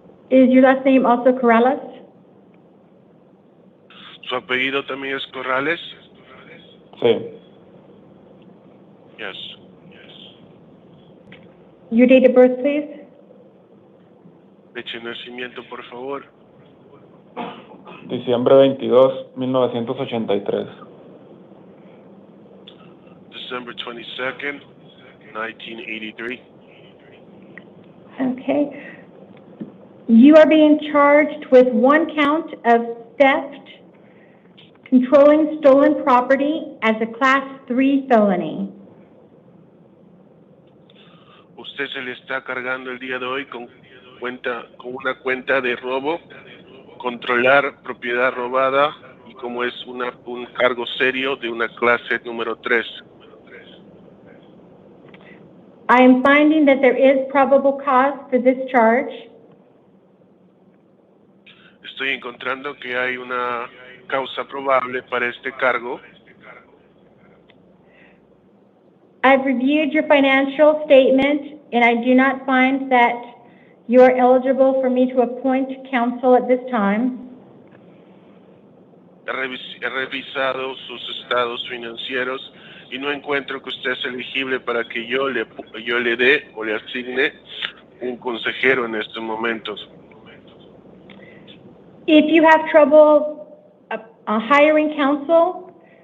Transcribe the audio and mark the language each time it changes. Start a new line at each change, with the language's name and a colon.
English: Is your last name also Corrales?
Spanish: ¿Su apellido también es Corrales? Sí.
English: Yes. Your date of birth, please?
Spanish: Fecha de nacimiento, por favor. Diciembre 22, 1983.
English: December 22nd, 1983. Okay. You are being charged with one count of theft, controlling stolen property as a Class 3 felony.
Spanish: Usted se le está cargando el día de hoy con una cuenta de robo, controlar propiedad robada y como es un cargo serio de una clase número 3.
English: I am finding that there is probable cause for this charge.
Spanish: Estoy encontrando que hay una causa probable para este cargo.
English: I've reviewed your financial statement, and I do not find that you are eligible for me to appoint counsel at this time.
Spanish: He revisado sus estados financieros y no encuentro que usted es elegible para que yo le dé o le asigne un consejero en estos momentos.
English: If you have trouble hiring counsel,